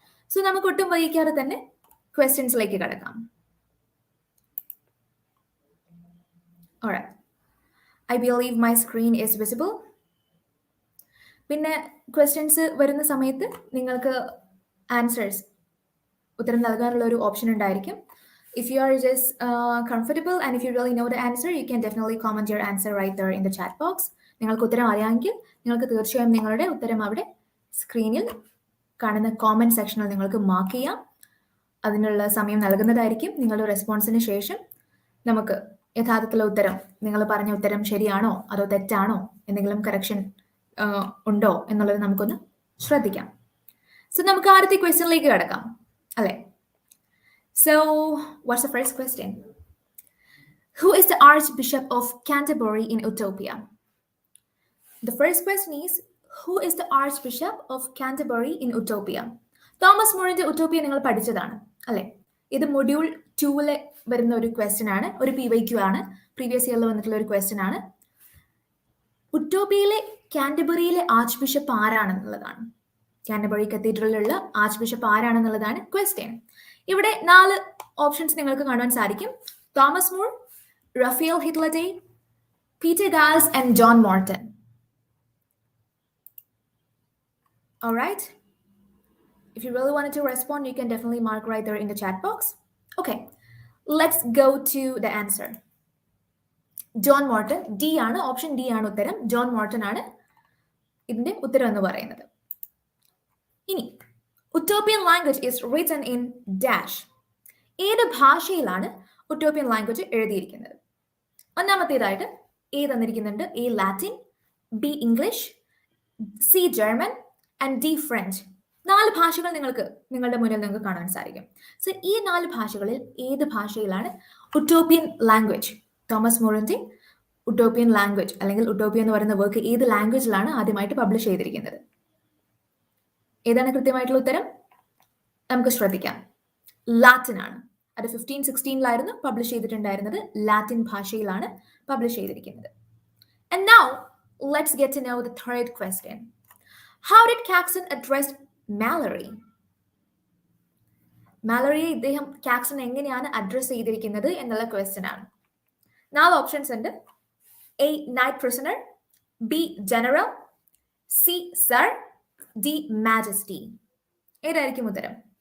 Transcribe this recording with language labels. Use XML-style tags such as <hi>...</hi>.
<ml>So നമുക്ക് ഒട്ടും വൈകിക്കാതെ തന്നെ ക്വസ്റ്റ്യൻസിലേക്ക് കടക്കാം.</ml> <en>Alright. I believe my screen is visible.</en> <ml>പിന്നെ ക്വസ്റ്റ്യൻസ് വരുന്ന സമയത്ത് നിങ്ങൾക്ക് ഉത്തരം നൽകാനുള്ള ഒരു ഓപ്ഷൻ ഉണ്ടായിരിക്കും.</ml> <en>If you are just comfortable and if you really know the answer, you can definitely comment your answer right there in the chat box.</en> <ml>നിങ്ങൾക്ക് ഉത്തരം അറിയാമെങ്കിൽ നിങ്ങൾക്ക് തീർച്ചയായും നിങ്ങളുടെ ഉത്തരം അവിടെ സ്ക്രീനിൽ കാണുന്ന കോമന്റ് സെക്ഷനിൽ നിങ്ങൾക്ക് മാർക്ക് ചെയ്യാം. അതിനുള്ള സമയം നൽകുന്നതായിരിക്കും. നിങ്ങളുടെ റെസ്പോൺസിന് ശേഷം നമുക്ക് യഥാർത്ഥത്തിലുള്ള ഉത്തരം, നിങ്ങൾ പറഞ്ഞ ഉത്തരം ശരിയാണോ അതോ തെറ്റാണോ, എന്തെങ്കിലും കറക്ഷൻ ഉണ്ടോ എന്നുള്ളത് നമുക്കൊന്ന് ശ്രദ്ധിക്കാം. സോ നമുക്ക് ആദ്യത്തെ ക്വസ്റ്റ്യനിലേക്ക് കടക്കാം അല്ലേ?</ml> <en>So, what's the first question? Who is the Archbishop of Canterbury in Utopia? The first question is, who is the Archbishop of Canterbury in Utopia?</en> <ml>Thomas മോറിന്റെ utopia നിങ്ങൾ പഠിച്ചതാണ് അല്ലേ? ഇത് മൊഡ്യൂൾ 2-ലെ വരുന്ന ഒരു ക്വസ്റ്റ്യൻ ആണ്, ഒരു PYQ ആണ്, പ്രീവിയസ് ഇയറിൽ വന്നിട്ടുള്ള ഒരു ക്വസ്റ്റ്യൻ ആണ്. ഉട്ടോപ്പിയയിലെ കാൻറ്റർബറിയിലെ arch bishop ആരാണെന്നുള്ളതാണ്. Canterbury കത്തീഡ്രലിലുള്ള arch bishop ആരാണെന്നുള്ളതാണ് question. ഇവിടെ 4 ഓപ്ഷൻസ് നിങ്ങൾക്ക് കാണാൻ സാധിക്കും. Thomas More, Rafale ഹിറ്റ്ലഡേ, Peter ഗാൽസ് and John Morton.</ml> <en>Alright. If you really wanted to respond, you can definitely mark right there in the chat box. Okay, let's go to the answer.</en> <ml>John Morton. D ആണ്, option D ആണ് ഉത്തരം. John Morton ആണ് ഇതിന്റെ ഉത്തരം എന്ന് പറയുന്നത്. ഇനി</ml> <en>Utopian language is written in dash.</en> <ml>ഏത് ഭാഷയിലാണ് ഉട്ടോപ്പിയൻ ലാംഗ്വേജ് എഴുതിയിരിക്കുന്നത്? ഒന്നാമത്തേതായിട്ട് A തന്നിരിക്കുന്നുണ്ട്. A Latin, B English, C German and D French. 4 ഭാഷകൾ നിങ്ങളുടെ മുന്നിൽ നിങ്ങൾക്ക് കാണാൻ സാധിക്കും. സോ ഈ 4 ഭാഷകളിൽ ഏത് ഭാഷയിലാണ് utopian language, Thomas മോറിന്റെ utopian language അല്ലെങ്കിൽ ഉട്ടോപ്പിയ എന്ന് പറയുന്ന വർക്ക് ഏത് ലാംഗ്വേജിലാണ് ആദ്യമായിട്ട് പബ്ലിഷ് ചെയ്തിരിക്കുന്നത്? ഏതാണ് കൃത്യമായിട്ടുള്ള ഉത്തരം? നമുക്ക് ശ്രദ്ധിക്കാം. ലാറ്റിൻ ആണ്. അത് 1516-ലായിരുന്നു പബ്ലിഷ് ചെയ്തിട്ടുണ്ടായിരുന്നത്. ലാറ്റിൻ ഭാഷയിലാണ് പബ്ലിഷ് ചെയ്തിരിക്കുന്നത്.</ml> <en>And now let's get to know the third question. How did Caxton address Mallory?</en> <ml>മാലറിയെ ഇദ്ദേഹം കാക്സൺ എങ്ങനെയാണ് അഡ്രസ് ചെയ്തിരിക്കുന്നത് എന്നുള്ള ക്വസ്റ്റ്യൻ ആണ്. 4 ഓപ്ഷൻസ് ഉണ്ട്. A night prisoner, B general, C sir, D majesty. ഏതായിരിക്കും ഉത്തരം?</ml>